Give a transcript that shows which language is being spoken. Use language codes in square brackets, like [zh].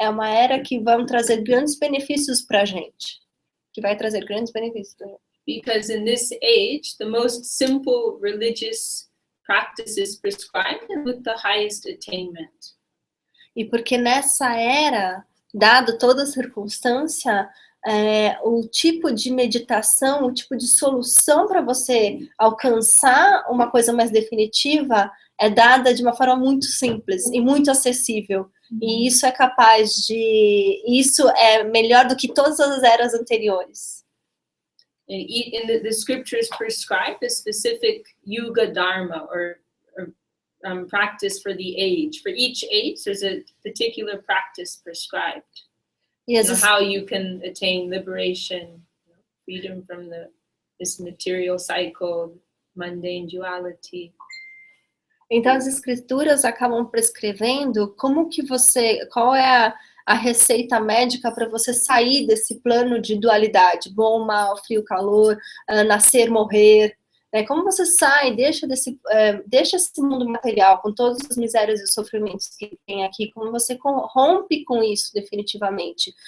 [pt] É uma era que vai trazer grandes benefícios para a gente. Que vai trazer grandes benefícios para a gente. [en] Because in this age, the most simple religious practice is prescribed and with the highest attainment. [pt] E porque nessa era, dado toda a circunstância, o tipo de meditação, o tipo de solução para você alcançar uma coisa mais definitiva é dada de uma forma muito simples e muito acessível. E isso é capaz de... Isso é melhor do que todas as eras anteriores. [en] And the scriptures prescribe a specific yuga dharma or practice for the age. For each age, there's a particular practice prescribed. Yes, you know, how you can attain liberation, freedom from this material cycle, mundane duality. [pt] Então as escrituras acabam prescrevendo qual é a receita médica para você sair desse plano de dualidade, bom, mal, frio, calor, nascer, morrer. Como você sai, deixa esse mundo material, com todas as misérias e sofrimentos que tem aqui, como você rompe com isso definitivamente.